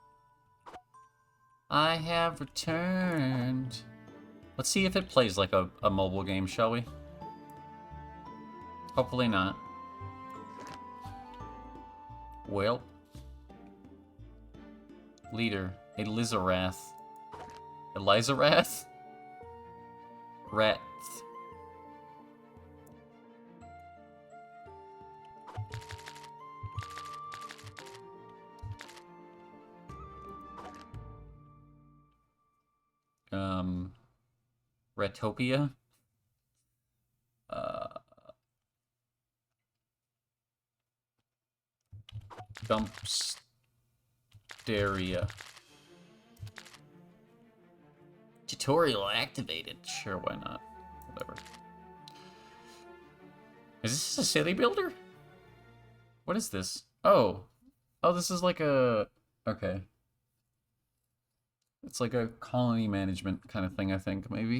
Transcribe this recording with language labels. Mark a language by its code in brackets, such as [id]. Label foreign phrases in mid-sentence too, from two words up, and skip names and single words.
[en] I have returned. Let's see if it plays like a mobile game, shall we? Hopefully not. Well. Leader. Elizarath. Elizarath? Rat. Ratopia. Dumpsteria. Tutorial activated. Sure, why not? Whatever. Is this a city builder? What is this? Oh. Oh, this is like a... Okay. It's like a colony management kind of thing, I think, maybe.